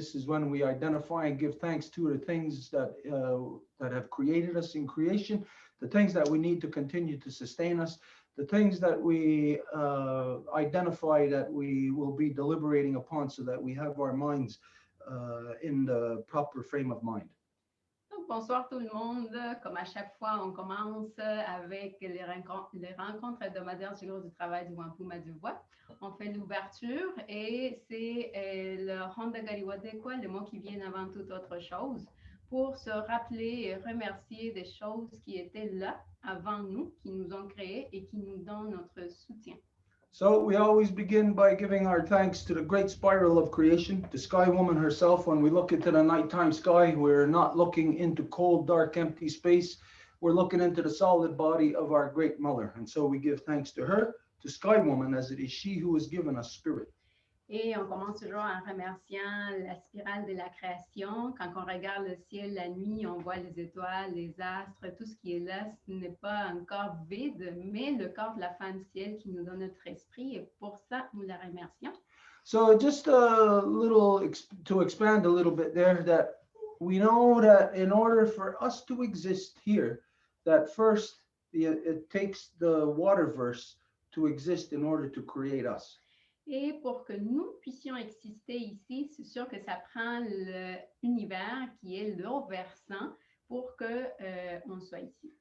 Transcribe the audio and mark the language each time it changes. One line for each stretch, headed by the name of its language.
English: This is when we identify and give thanks to the things that have created us in creation, the things that we need to continue to sustain us, the things that we identify that we will be deliberating upon so that we have our minds in the proper frame of mind.
French: Donc, bonsoir tout le monde. Comme à chaque fois, on commence avec les rencontres hebdomadaires du groupe du travail du Wampum à Deux Voies. On fait l'ouverture et c'est le Honda Gariwadekwa, le mot qui vient avant toute autre chose, pour se rappeler et remercier des choses qui étaient là avant nous, qui nous ont créés et qui nous donnent notre soutien.
English: So we always begin by giving our thanks to the great spiral of creation, the sky woman herself. When we look into the nighttime sky, we're not looking into cold, dark, empty space. We're looking into the solid body of our great mother. And so we give thanks to her, to sky woman, as it is she who has given us spirit.
French: Et on commence toujours en remerciant la spirale de la création. Quand on regarde le ciel la nuit, on voit les étoiles, les astres, tout ce qui est là. Ce n'est pas un corps vide, mais le corps de la femme ciel qui nous donne notre esprit. Et pour ça, nous la remercions.
English: So just a little to expand a little bit there, that we know that in order for us to exist here, that first it takes the water verse to exist in order to create us.
French: Et pour que nous puissions exister ici, c'est sûr que ça prend l'univers qui est l'eau versant pour que on soit ici.